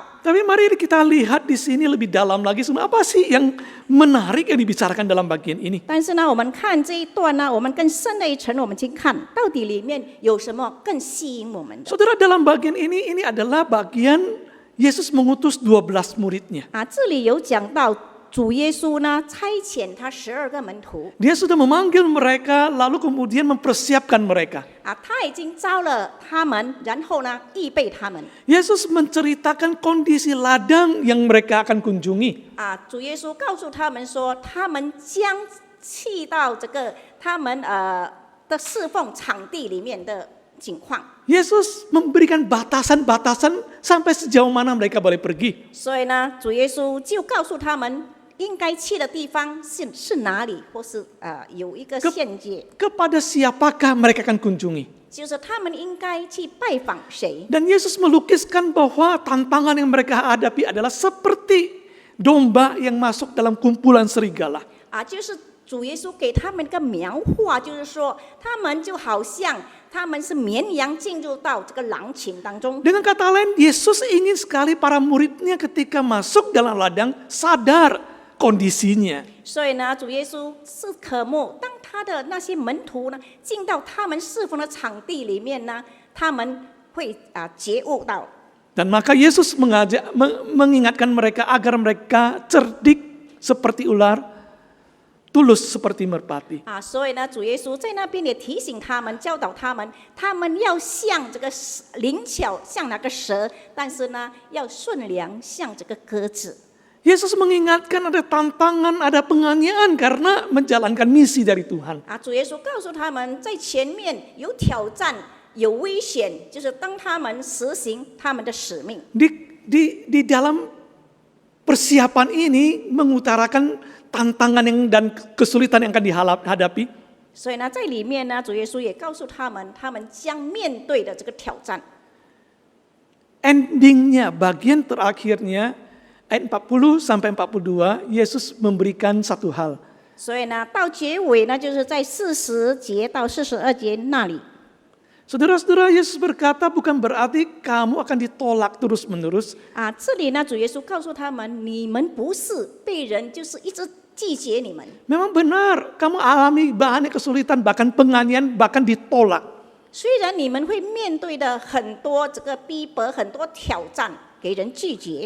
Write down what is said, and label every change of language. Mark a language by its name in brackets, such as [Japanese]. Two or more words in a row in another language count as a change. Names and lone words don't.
[Indonesian] Tapi mari kita lihat di sini lebih dalam lagi, apa sih yang menarik yang dibicarakan dalam bagian ini? [Chinese] 但是呢，我们看这一段呢，我们更深的一层，我们去看到底里面有什么更吸引我们的。 [Indonesian] Saudara, dalam bagian ini adalah bagian Yesus mengutus 12 muridnya. [Chinese] 这里有讲到主耶稣呢差遣他12个门徒， [Indonesian] Dia sudah memanggil mereka lalu kemudian mempersiapkan mereka. [Chinese] 他已经招了他们，然后呢预备他们。 [Indonesian] Yesus menceritakan kondisi ladang yang mereka akan kunjungi. [Chinese] 主耶稣告诉他们说，他们将去到这个他们的侍奉场地里面的情况。 [Indonesian] Yesus memberikan batasan-batasan sampai sejauh mana mereka boleh pergi. [Chinese] 所以呢，主耶稣就告诉他们应该去的地方是哪里，或是有一个限界， [Indonesian] Kepada siapakah mereka akan kunjungi? [Chinese] 就是他们应该去拜访谁。 [Indonesian] Dan Yesus melukiskan bahwa tantangan yang mereka hadapi adalah seperti domba yang masuk dalam kumpulan serigala. [Chinese] 就是主耶稣给他们一个描画，就是说他们就好像他们是绵羊进入到这个狼群当中。 [Indonesian] Dengan kata lain, Yesus ingin sekali para muridnya ketika masuk dalam ladang sadar kondisinya. [Chinese] 所以呢，主耶稣是渴慕当他的那些门徒呢进到他们侍奉的场地里面呢，他们会觉悟到。 [Indonesian] Dan maka Yesus mengingatkan mereka agar mereka cerdik seperti ular, tulus seperti merpati. [Chinese] 所以呢，主耶稣在那边也提醒他们，教导他们，他们要像这个灵巧，像那个蛇，但是呢，要顺良，像这个鸽子。 [Indonesian] Yesus mengingatkan ada tantangan, ada penganiayaan karena menjalankan misi dari Tuhan. [Chinese] 主耶稣告诉他们，在前面有挑战，有危险，就是当他们实行他们的使命。 [Indonesian] Di dalam persiapan ini mengutarakan tantangan dan kesulitan yang akan dihadapi. [Chinese] 所以呢，在里面呢，主耶稣也告诉他们，他们将面对的这个挑战。 [Indonesian] Endingnya, bagian terakhirnya, ayat 40 sampai 42, Yesus memberikan satu hal. [Chinese] 所以呢，到结尾呢，就是在40节到42节那里。 [Indonesian] Saudara-saudara, Yesus berkata bukan berarti kamu akan ditolak terus-menerus. [Chinese] 这里呢，主耶稣告诉他们，你们不是被人就是一直拒绝你们。 [Indonesian] Memang benar, kamu alami banyak kesulitan, bahkan penganiayaan, bahkan ditolak. [Chinese] 虽然你们会面对的很多这个逼迫，很多挑战，给人拒绝。